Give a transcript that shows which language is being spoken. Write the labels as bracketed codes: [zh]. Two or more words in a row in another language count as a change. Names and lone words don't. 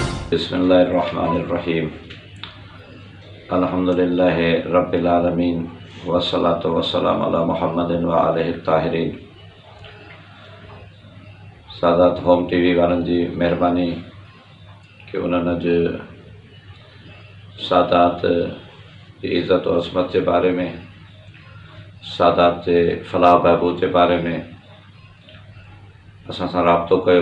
[ar] بسم الله الرحمن الرحيم. الحمد لله رب العالمين والصلاة والسلام على محمد وآله الطاهرين. [sd] सादात होम टीवी वारनि जी महिरबानी कि उन्हनि अॼु सादात जी इज़त और अज़मत जे बारे में, सादात जे फलाह बहबूद जे बारे में असां सां राब्तो कयो।